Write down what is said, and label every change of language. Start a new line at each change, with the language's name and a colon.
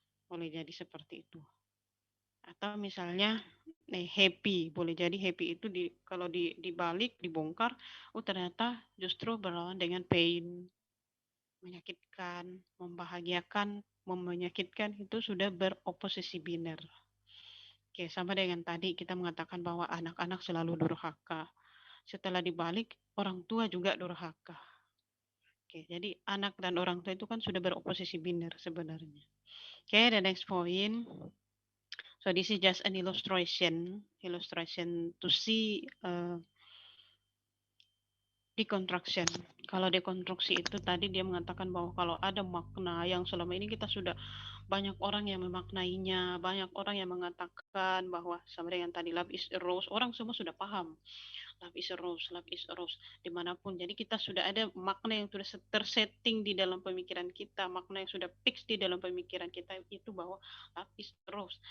Indonesian: Boleh jadi seperti itu. Atau misalnya happy, boleh jadi happy itu kalau dibalik, dibongkar, ternyata justru berlawan dengan pain, menyakitkan, membahagiakan, menyakitkan, itu sudah beroposisi biner. Oke, sama dengan tadi kita mengatakan bahwa anak-anak selalu durhaka. Setelah dibalik, orang tua juga durhaka. Oke, jadi anak dan orang tua itu kan sudah beroposisi biner sebenarnya.
English: Oke, the next point. So this is just an illustration to see deconstruction.
Indonesian: Kalau dekonstruksi itu tadi dia mengatakan bahwa kalau ada makna yang selama ini kita sudah banyak orang yang memaknainya, banyak orang yang mengatakan bahwa sama dengan tadi
English: love is a rose,
Indonesian: orang semua sudah paham.
English: Love is a rose,
Indonesian: dimanapun. Jadi kita sudah ada makna yang sudah tersetting di dalam pemikiran kita, makna yang sudah fix di dalam pemikiran kita itu bahwa love is a rose.